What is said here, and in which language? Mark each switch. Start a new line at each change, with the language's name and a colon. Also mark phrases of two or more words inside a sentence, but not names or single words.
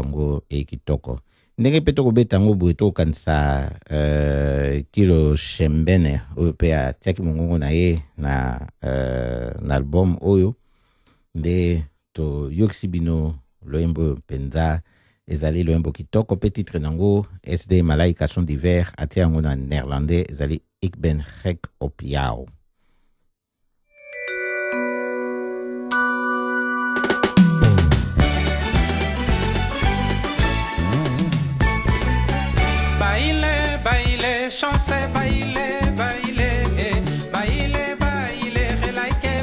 Lingala: yango kitoko ndenge pe tokobeta yango boye tokokanisa Kilo Shembene oyo pe atiaki mongongo na ye na album oyo nde toyokisi bino loyembo oyo mpenza ezali loyembo kitoko pe titre nango SD Malaika Son d'Hiver atia yango na néerlandais ezali Ik ben gek op jou. Baile, baile, chance, baile, baile, baile, baile, relaike,